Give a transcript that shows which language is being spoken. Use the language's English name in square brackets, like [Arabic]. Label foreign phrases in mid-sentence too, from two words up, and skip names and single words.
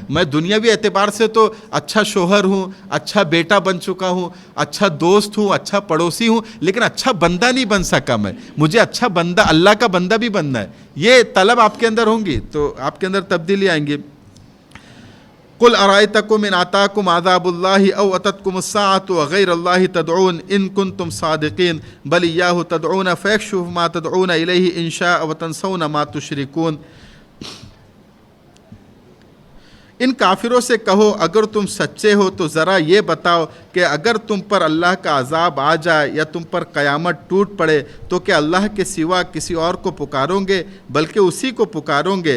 [Urdu] میں دنیاوی اعتبار سے تو اچھا شوہر ہوں، اچھا بیٹا بن چکا ہوں، اچھا دوست ہوں، اچھا پڑوسی ہوں، لیکن اچھا بندہ نہیں بن سکا میں. مجھے اچھا بندہ، اللہ کا بندہ بھی بننا ہے۔ یہ طلب آپکے اندر ہونگی تو آپکے اندر تبدیلی آئینگی. [Arabic] قل أرأيتكم إن أتاكم عذاب الله أو أتتكم الساعة و غير الله تدعون إن كنتم صادقين بل إياه تدعون فيكشف ما تدعون إليه إن شاء و تنسون ما تشركون. [Urdu] ان کافروں سے کہو اگر تم سچے ہو تو ذرا یہ بتاؤ کہ اگر تم پر اللہ کا عذاب آ جائے یا تم پر قیامت ٹوٹ پڑے تو کیا اللہ کے سوا کسی اور کو پکاروگے، بلکہ اسی کو پکاروگے.